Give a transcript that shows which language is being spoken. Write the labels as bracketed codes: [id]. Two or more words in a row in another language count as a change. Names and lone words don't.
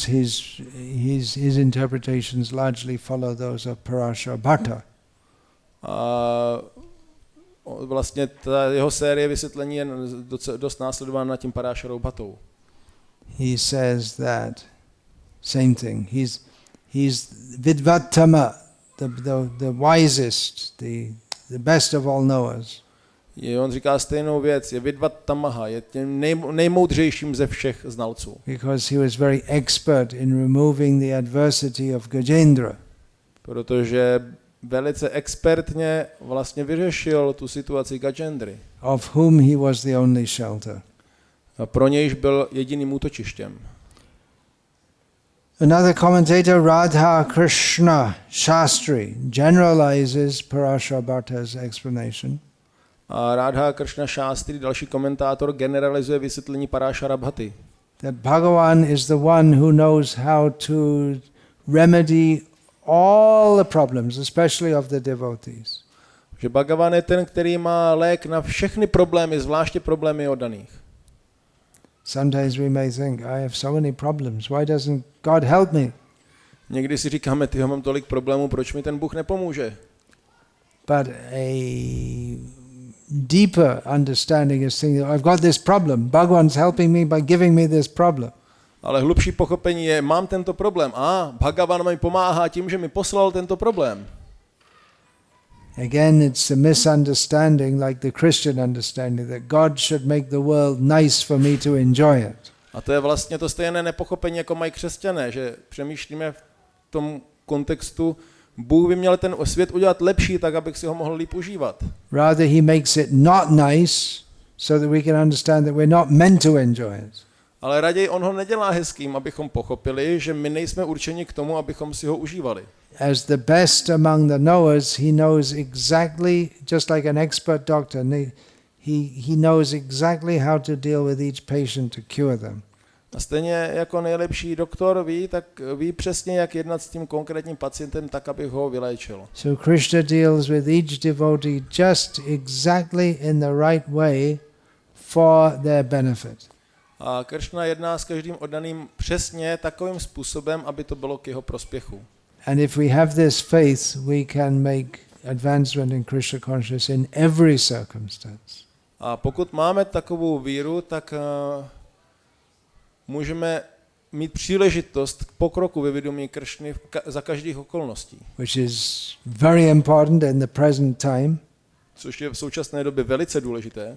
[en] His interpretations largely follow those of Parashara Bhatta. [cs] Vlastně ta jeho série vysvětlení je dost následována tím Parasharou Bhattou. [en] He says that same thing. He's Vidvat-tamah, the wisest, the best of all knowers. [cs] On říká stejnou věc, je Vidvat-tamah, je tím nejmoudřejším ze všech znalců. [en] Because he was very expert in removing the adversity of Gajendra. [cs] Protože velice expertně vlastně vyřešil tu situaci Gajendry. [en] Of whom he was the only shelter. [cs] A pro nějž byl jediným útočištěm. [en] Another commentator, Radha Krishna Shastri, generalizes Parashara Bhatta's explanation. [cs] A Radha Krishna Shastri, další komentátor, generalizuje vysvětlení Parashara Bhatty. [en] that Bhagavan is the one who knows how to remedy all the problems, especially of the devotees. [cs] Že Bhagavan je ten, který má lék na všechny problémy, zvláště problémy oddaných. [en] Sometimes we may think, I have so many problems, why doesn't God help me? [cs] Někdy si říkáme, ty mám tolik problémů, proč mi ten Bůh nepomůže? [en] But a deeper understanding is thinking, I've got this problem, Bhagavan's helping me by giving me this problem. [cs] Ale hlubší pochopení je, mám tento problém. Bhagavan mi pomáhá tím, že mi poslal tento problém. [en] Again, it's a misunderstanding, like the Christian understanding, that God should make the world nice for me to enjoy it. [cs] A to je vlastně to stejné nepochopení, jako mají křesťané, že přemýšlíme v tom kontextu, Bůh by měl ten svět udělat lepší, tak abych si ho mohl líp užívat. [en] Rather, he makes it not nice, so that we can understand that we're not meant to enjoy it. [cs] Ale raději on ho nedělá hezkým, abychom pochopili, že my nejsme určeni k tomu, abychom si ho užívali. [en] As the best among the knowers, he knows exactly, just like an expert doctor, he knows exactly how to deal with each patient to cure them. [cs] A stejně jako nejlepší doktor ví, tak ví přesně, jak jednat s tím konkrétním pacientem, tak, aby ho vyléčil. [en] So Krishna deals with each devotee just exactly in the right way for their benefit. [cs] A Krishna jedná s každým oddaným přesně takovým způsobem, aby to bylo k jeho prospěchu. [en] And if we have this faith, we can make advancement in Krishna consciousness in every circumstance. [cs] A pokud máme takovou víru, tak můžeme mít příležitost k pokroku ve vědomí Krishny za každých okolností. [en] Which is very important in the present time. [cs] Což je v současné době velice důležité.